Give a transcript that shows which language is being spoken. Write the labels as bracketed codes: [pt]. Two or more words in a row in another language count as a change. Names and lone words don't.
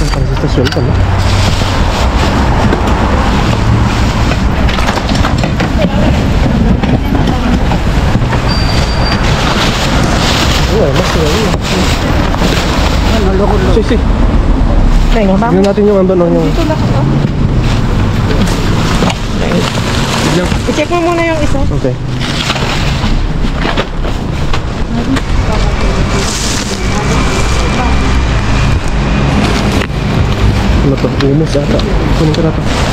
[es] Parece que está suelta, ¿no? Más todavía. Sí, sí. Venga, vamos. [tl] Tignan natin yung andon yung... Dito lang ito. I-check mo muna yung isa. Okay. Ano to? Umus ata. Kunin ko na to.